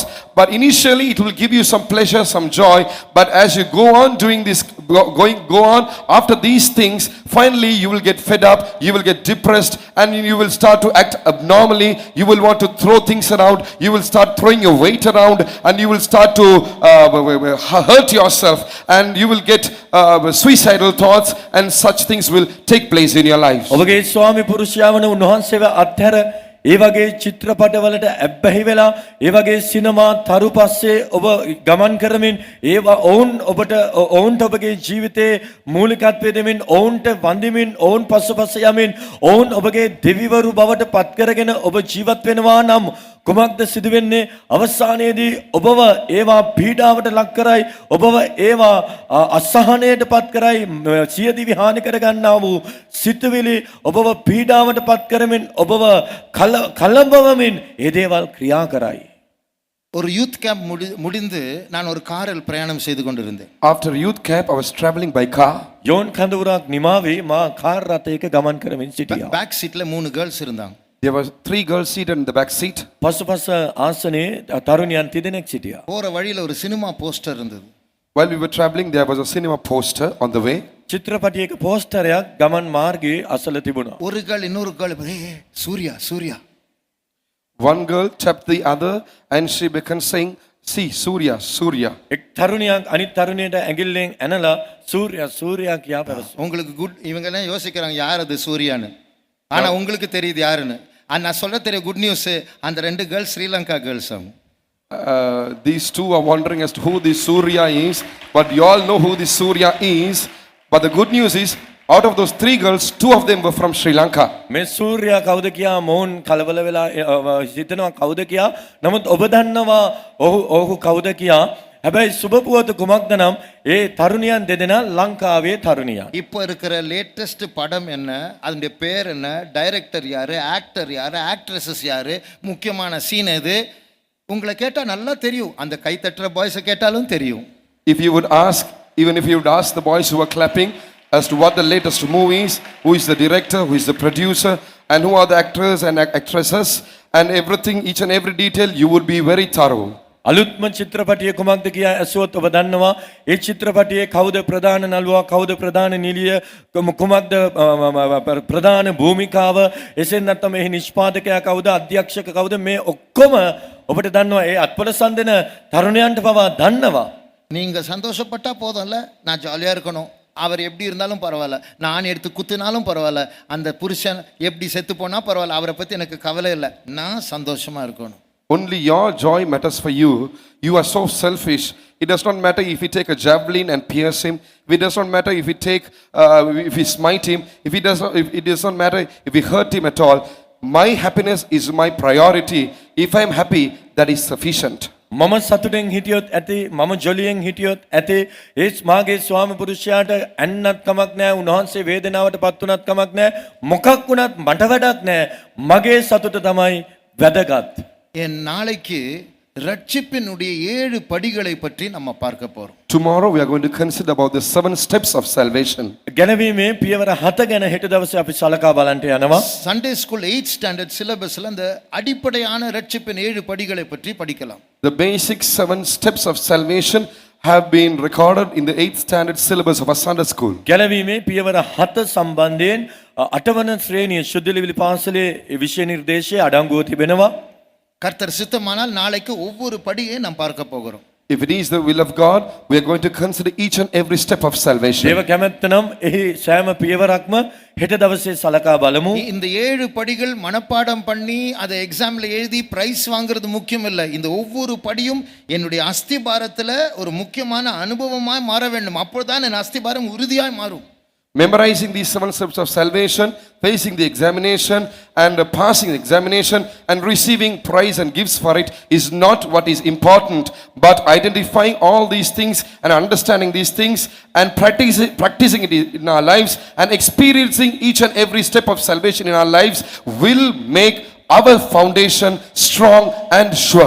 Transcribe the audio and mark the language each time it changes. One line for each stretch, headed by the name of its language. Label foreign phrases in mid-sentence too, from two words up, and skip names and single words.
English: But initially it will give you some pleasure, some joy, but as you go on doing this, go on after these things, finally you will get fed up, you will get depressed, and you will start to act abnormally. You will want to throw things around, you will start throwing your weight around, and you will start to hurt yourself, and you will get suicidal thoughts, and such things will take place in your life.
Sinhala: ඔබගේ ස්වාමි පුරුෂයා වන උන්වහන්සේව අත්හැර ඒ වගේ චිත්‍රපටවලට ඇබ්බැහි වෙලා ඒ වගේ සිනමා තරු පස්සේ ඔබ ගමන් කරමින් ඒවා ඔවුන්ට ඔබගේ ජීවිතේ මූලිකත්වය දෙමින් ඔවුන්ට වඳිමින් ඔවුන් පස්සපස්ස යමින් ඔවුන් ඔබගේ දෙවිවරු බවට පත් කරගෙන ඔබ ජීවත් වෙනවා නම් කුමක්ද සිදු වෙන්නේ? අවසානයේදී ඔබව ඒවා පීඩාවට ලක් කරයි, ඔබව ඒවා අසහනයට පත් කරයි, සියදිවි හානි කර ගන්නා වූ සිතුවිලි ඔබව පීඩාවට පත් කරමින් ඔබව කලබවමින් ඒ දේවල් ක්‍රියා කරයි.
Tamil: ஒரு
English: youth camp
Tamil: முடிந்து நான் ஒரு காரில் பிரயாணம் செய்து கொண்டிருந்தேன்.
English: After youth camp I was traveling by car.
Sinhala: යෝන් කඳවුරක් නිමාවේ මා කාර් රථයක ගමන් කරමින් සිටියා.
English: back seat
Tamil: 3 கேர்ள்ஸ் இருந்தாங்க.
English: There were 3 girls seated in the back seat.
Sinhala: පසුපස ආසනයේ තරුණියන් තිදෙනෙක් සිටියා.
Tamil: போற வழியில ஒரு சினிமா போஸ்டர் இருந்தது.
English: While we were traveling, there was a cinema poster on the way.
Sinhala: චිත්‍රපටයක පෝස්ටරයක් ගමන් මාර්ගයේ අසල තිබුණා.
Tamil: ஒரு கேர்ள் இன்னொரு கேர்ள் சூர்யா.
English: One girl tapped the other and she began saying, see Surya.
Sinhala: එක් තරුණියක් අනිත් තරුණියට ඇඟිල්ලෙන් ඇනලා සූර්යා කියා පැවසුවා.
Tamil: உங்களுக்கு இவங்க எல்லாம் யோசிக்கிறாங்க யார் அது சூர்யான்னு, ஆனா உங்களுக்கு தெரியுது யாருன்னு. நான் சொல்ல தெரிய
English: good news,
Tamil: அந்த 2 கேர்ள்ஸ் ஸ்ரீலங்கா கேர்ள்ஸ் அவங்க.
English: These two are wondering as to who this Surya is, but you all know who this Surya is. But the good news is, out of those 3 girls, 2 of them were from Sri Lanka.
Sinhala: මේ සූර්යා කවුද කියා මොවුන් කලබල වෙලා හිතනවා කවුද කියා. නමුත් ඔබ දන්නවා ඔහු කවුද කියා. හැබැයි සුබ පුවත කුමක්ද නම් ඒ තරුණියන් දෙදෙනා ලංකාවේ තරුණියන්.
Tamil: இப்போ இருக்கிற லேட்டஸ்ட் படம் என்ன, அதனுடைய பேர் என்ன, டைரக்டர் யாரு, ஆக்டர் யாரு, ஆக்ட்ரஸஸ் யாரு, முக்கியமான சீன் எது, உங்களை கேட்டா நல்லா தெரியும். அந்த கை தட்டுற பாய்ஸை கேட்டாலும் தெரியும்.
English: If you would ask, even if you would ask the boys who are clapping as to what the latest movie is, who is the director, who is the producer, and who are the actors and actresses, and everything, each and every detail, you would be very thorough.
Sinhala: අලුත්ම චිත්‍රපටිය කුමක්ද කියා ඇසුවොත් ඔබ දන්නවා ඒ චිත්‍රපටියේ කවුද ප්‍රධාන නළුවා කවුද ප්‍රධාන නිලිය කුමක්ද ප්‍රධාන භූමිකාව එසේත් නැත්නම් එහි නිෂ්පාදකයා කවුද අධ්‍යක්ෂක කවුද මේ ඔක්කොම ඔබට දන්නවා ඒ අත්පොල සම්දෙන තරුණයන්ට පවා දන්නවා
Tamil: நீங்க சந்தோஷப்பட்டா போதும்ல, நான் ஜாலியா இருக்கணும், அவர் எப்படி இருந்தாலும் பரவாயில்ல, நான் எடுத்து குத்துனாலும் பரவாயில்ல, அந்த புருஷன் எப்படி செத்து போனா பரவாயில்ல, அவரை பத்தி எனக்கு கவலை இல்லை, நான் சந்தோஷமா இருக்கணும்.
English: Only your joy matters for you. You are so selfish. It does not matter if you take a javelin and pierce him. It does not matter if you take, if you smite him. If it does not matter if you hurt him at all. My happiness is my priority. If I am happy, that is sufficient.
Sinhala: මම සතුටෙන් හිටියොත් ඇති මම ජොලියෙන් හිටියොත් ඇති ඒත් මාගේ ස්වාමි පුරුෂයාට ඇන්නත් කමක් නැහැ උන්වහන්සේ වේදනාවට පත් වුණත් කමක් නැහැ මොකක් වුණත් මට වැඩක් නැහැ මගේ සතුට තමයි වැදගත්
Tamil: என் நாளைக்கு ரட்சிப்பினுடைய 7 படிகளை பற்றி நம்ம பார்க்க போறோம்.
English: Tomorrow we are going to consider about the 7 steps of salvation.
Sinhala: ගැනවීමේ පියවර 7 ගැන හෙට දවසේ අපි සලකා බලන්න යනවා.
English: Sunday school 8th standard syllabus
Tamil: அந்த அடிப்படையான ரட்சிப்பின் 7 படிகளை பற்றி படிக்கலாம்.
English: The basic 7 steps of salvation have been recorded in the 8th standard syllabus of a Sunday school.
Sinhala: ගැනවීමේ පියවර 7 සම්බන්ධයෙන් 8 වන ශ්‍රේණිය ශුද්ධලිවිලි පාසලේ විෂය නිර්දේශය අඩංගුව තිබෙනවා.
Tamil: கர்த்தர் சித்தமானால் நாளைக்கு ஒவ்வொரு படியை நாம் பார்க்க போகிறோம்.
English: If it is the will of God, we are going to consider each and every step of salvation.
Sinhala: දේව කැමැත්ත නම් එහි සෑම පියවරක්ම හෙට දවසේ සලකා බලමු.
Tamil: இந்த 7 படிகள் மனப்பாடம் பண்ணி அதை எக்ஸாம்ல எழுதி பிரைஸ் வாங்குறது முக்கியம் இல்லை. இந்த ஒவ்வொரு படியும் என்னுடைய அஸ்திபாரத்துல ஒரு முக்கியமான அனுபவமாய் மாற வேண்டும். அப்பொழுதுதான் என் அஸ்திபாரம் உறுதியாய் மாறும்.
English: Memorizing these 7 steps of salvation, facing the examination and passing the examination and receiving prize and gifts for it is not what is important, but identifying all these things and understanding these things and practicing it in our lives and experiencing each and every step of salvation in our lives will make our foundation strong and sure.